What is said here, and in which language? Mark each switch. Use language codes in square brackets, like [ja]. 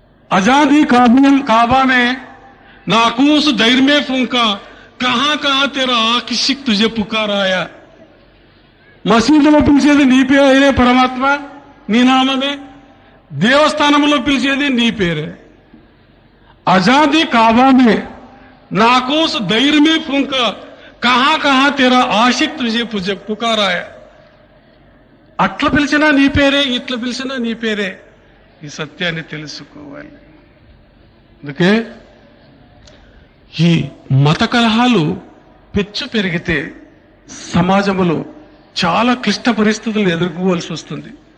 [hi] आजादी काबा में नाकूस दैर में फूंका, कहां कहां तेरा आकिशिक तुझे पुकार आया. [te] మసీదులో పిలిచేది నీ పేరే పరమాత్మ, నీ నామమే. దేవస్థానంలో పిలిచేది నీ పేరే. [hi] आजादी काबा में नाकूस दैर में फूंका, कहां कहां तेरा आशिक तुझे पुकार आया. [te] అట్లా పిలిచినా నీ పేరే, ఇట్లా పిలిచినా నీ పేరే. ఈ సత్యాన్ని తెలుసుకోవాలి. అందుకే ఈ మత కలహాలు పెచ్చు పెరిగితే సమాజంలో చాలా క్లిష్ట పరిస్థితులు ఎదుర్కోవాల్సి వస్తుంది.